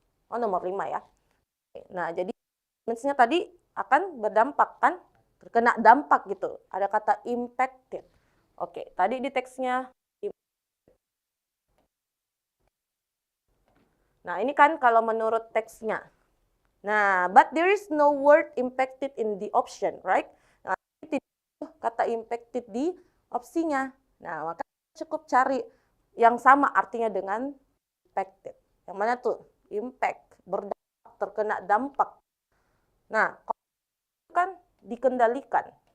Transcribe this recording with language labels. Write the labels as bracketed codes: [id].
[id] Oh, nomor 5 ya. Nah, jadi maksudnya tadi akan berdampak kan? Terkena dampak gitu. Ada kata impacted. Oke, tadi di teksnya. Nah, ini kan kalau menurut teksnya. [en] Nah, but there is no word impacted in the option, right? [id] Nah, tidak kata impacted di opsinya. Nah, maka cukup cari yang sama artinya dengan impacted. Yang mana tuh? Impact, berdampak, terkena dampak. Nah, kan dikendalikan.